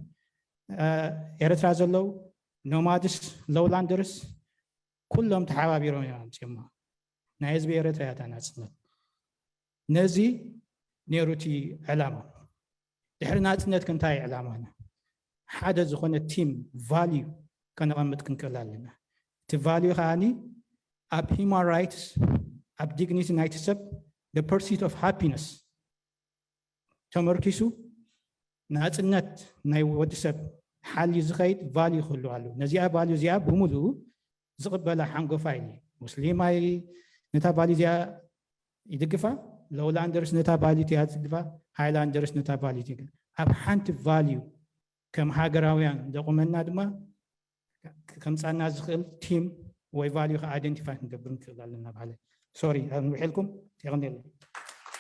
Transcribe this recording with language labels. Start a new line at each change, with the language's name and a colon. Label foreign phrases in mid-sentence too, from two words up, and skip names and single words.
Tigrinya: ኤርትራ ዘለው ኖማድስ ሎውላንደርስ ኩሎም ተሓባቢሮም እዮም ኣምፅዮማ ናይ ህዝቢ ኤርትራ እያ ናፅነት ነዚ ነይሩ እቲ ዕላማ ድሕሪ ናፅነት ክንታይ ዕላማና ሓደ ዝኾነ
English: team value
Tigrinya: ከነቐምጥ ክንክእል ኣለና እቲ ቫልዩ ከዓኒ ኣብ
English: human rights
Tigrinya: ኣብ ዲግኒቲ ናይቲ ሰብ
English: the pursuit of happiness
Tigrinya: ተመርኪሱ ናፅነት ናይ ወዲ ሰብ ሓልዩ ዝኸይድ ቫልዩ ክህሉ ኣሎ ነዚኣ ቫልዩ እዚኣ ብምሉእ ዝቕበላ ሓንጎፋ ኢሉ ሙስሊም ኣይ ነታ ቫልዩ እዚኣ ይድግፋ ሎውላንደርስ ነታ ቫልዩ እዚኣ ዝድግፋ ሃይላንደርስ ነታ ቫልዩ እዚኣ ኣብ ሓንቲ ቫልዩ ከም ሃገራውያን ዘቑመና ድማ ከምፃና ዝኽእል ቲም ወይ ቫልዩ ከ ኣይደንቲፋይ ክንገብር ንክእል ኣለና ባለ ሶሪ ንውሒልኩም ይቕኒለ